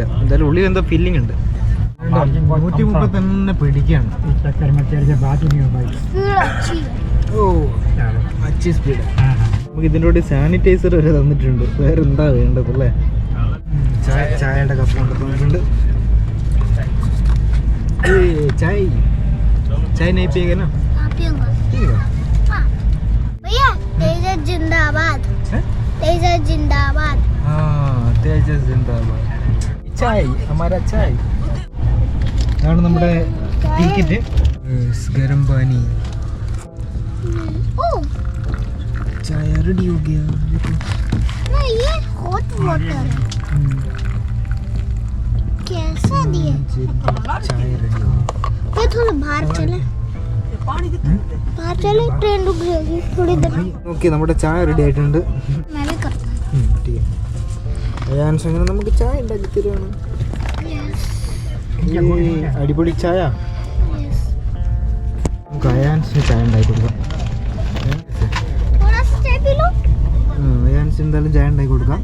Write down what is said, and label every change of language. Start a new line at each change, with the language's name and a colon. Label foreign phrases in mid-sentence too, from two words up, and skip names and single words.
Malayalam: എന്തായാലും ഉള്ളിൽ എന്തോ ഫീലിംഗ് ഉണ്ട്. 130 തന്നെ പിടിക്കുകയാണ്.
Hindi: ओ अच्छी स्पीड.
Malayalam: നമുക്ക് ഇതിൻ്റെ കൂടെ സാനിറ്റൈസർ വരെ തന്നിട്ടുണ്ട്. വേറെ എന്താ വേണ്ടത് അല്ലേ? ചായയുടെ കപ്പ് കൊണ്ട് തന്നിട്ടുണ്ട്.
Hindi: चाय चाय नहीं पिएगा ना? पियूंगा. भैया तेजस जिंदाबाद. तेजस जिंदाबाद. हाँ तेजस जिंदाबाद. चाय हमारा चाय.
Malayalam: ആണ് നമ്മുടെ ടിക്കറ്റ്.
Hindi: गरम पानी. चाय रेडी हो गया. नहीं ये
English: hot water
Hindi: है. कैसा दिया? चाय रेडी हो गया. ये थोड़ा बाहर चले. बाहर चले, ट्रेन रुक जाएगी थोड़ी देर.
Malayalam: ഓക്കെ, നമ്മുടെ ചായ റെഡി ആയിട്ടുണ്ട്.
Hindi: मैं भी करता हूं. ठीक है.
Malayalam: അയാൻസ് അങ്ങനെ നമുക്ക് ചായ ഉണ്ടാക്കി തരുവാണ്. അടിപൊളി ചായ. നമുക്ക് അയാൻസിന് ചായ ഉണ്ടാക്കി കൊടുക്കാം. അയാൻസ് എന്തായാലും ചായ ഉണ്ടാക്കി കൊടുക്കാം.